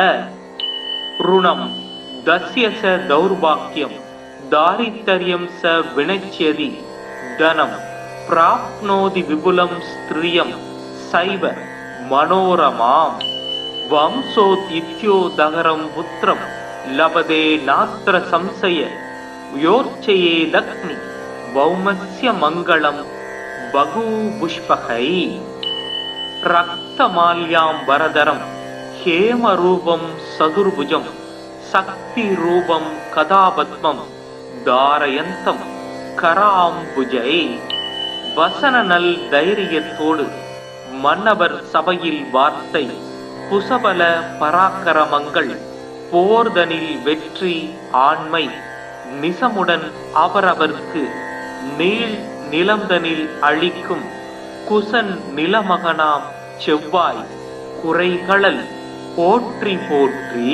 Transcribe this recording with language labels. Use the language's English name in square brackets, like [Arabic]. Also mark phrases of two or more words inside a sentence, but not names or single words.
[Sanskrit] ऋणं दस्य स दौर्भाग्यं दारिद्र्यं स विनश्यति धनं प्राप्नोति विपुलं स्त्रियं सैव मनोरमां वंशोत्थित्योदगरं पुत्रं लभते नात्र संशय योर्चयेदग्नि भौमस्य मङ्गलं बहुपुष्पकै. रक्तमाल्याम्बरधरं हेम रूपम् चतुर्भुजम् शक्ति रूपम् गदापद्मम् धारयन्तम् कराम्बुजै. [Tamil] வசன நல் தைரியத்தோடு மன்னவர் சபையில் வார்த்தை புசபல பராக்கிரமங்கள் போர்தனில் வெற்றி ஆண்மை நிசமுடன் அவரவர்க்கு நீள் நிலம்தனில் அழிக்கும் குசன் நிலமகனாம் செவ்வாய் குறைகளல் போற்றி போற்றி.